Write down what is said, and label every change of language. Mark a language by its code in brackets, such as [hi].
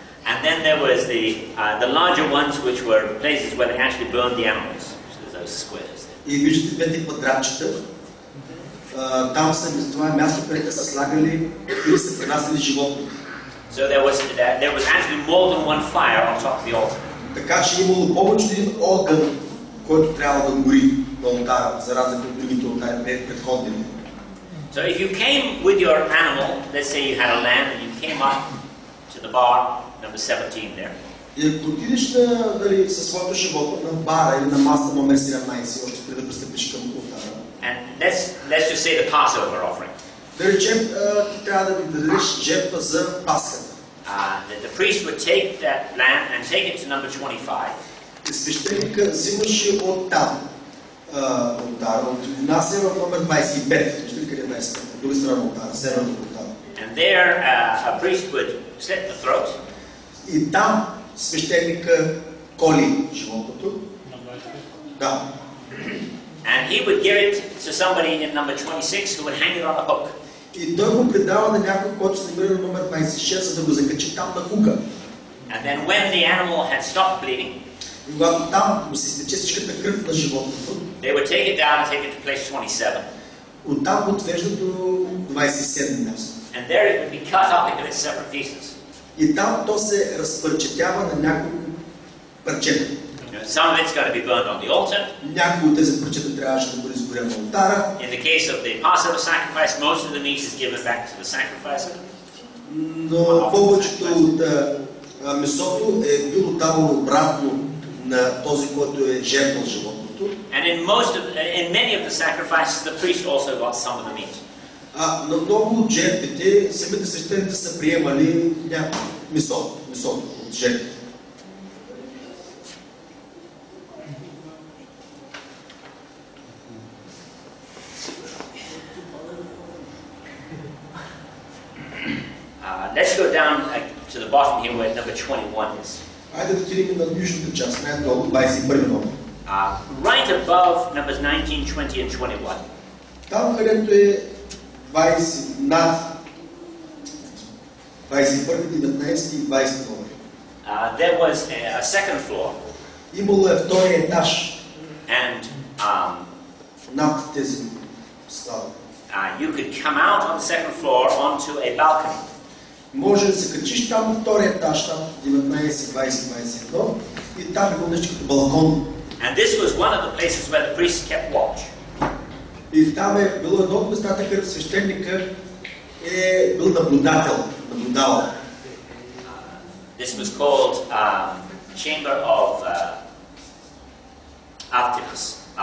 [en] And then there was the larger ones, which were places where they actually burned the animals. So those squares. [bg] И виждате двете квадратчета. Там са, това е място, където са слагали или са пренасили животни. [en] So there was actually more than one fire on top of the altar. [bg] Така че имало повече един огън, който трябва да гори на олтара, за разлика от другите олтари предходни. [en] So if you came with your animal, let's say you had a lamb and you came up to the bar, number 17 there. [bg] И ако отидеш със своето животно на бара или на маса номер 17, още преди да пристъпиш към олтара. [en] And let's just say the Passover offering. [bg] Да речем, ти трябва да дадеш жертва за Пасхата. [en] The priest would take that lamb and take it to number 25. [bg] И свещеника взимаше от там олтара, внася в номер 25. Вижте ли къде е 25? От друга страна олтара, северната олтара. [en] And there a priest would slit the throat. [bg] И там свещеника коли животното. Да. [en] And he would give it to somebody in number 26 who would hang it on a hook. [bg] И той го предава на някой, който се намира на номер 26, за да го закачи там на хука. [en] And then when the animal had stopped bleeding, [bg] и когато там му се изтече всичката кръв на животното, [en] they would take it down and take it to place 27. [bg] Оттам го отвежда до 27 място. [en] And there it would be cut up into its separate pieces. [bg] И там то се разпърчетява на няколко парчета. [en] Some of it's got to be burned on the altar. [bg] Някои от тези парчета трябваше да бъде изгорено на олтара. [en] In the case of the Passover sacrifice, most of the meat is given back to the sacrificer. [bg] Но повечето от месото е било давано обратно на този, който е жертвал животното. [en] And in many of the sacrifices, the priest also got some of the meat. [bg] На много от жертвите, самите свещеници са приемали месо от жертвите. [en] Let's go down to the bottom here where number 21 is. [bg] Айде да отидем на южната част, най-долу, 21 номер. [en] Right above numbers 19, 20 and 21. [bg] Там, където е 20, над 21, 19 и 20 номер. [en] There was a second floor. [bg] Имало е втория етаж. [en] And [bg] над тези стави. [en] You could come out on the second floor onto a balcony. [bg] Може да се качиш там на втория етаж, там 19, 20, 21 и там е нещо като балкон. [en] And this was one of the places where the priest kept watch. [bg] И там е било едно от местата, където свещеника е бил наблюдавал. [en] This was called Chamber of Artemis.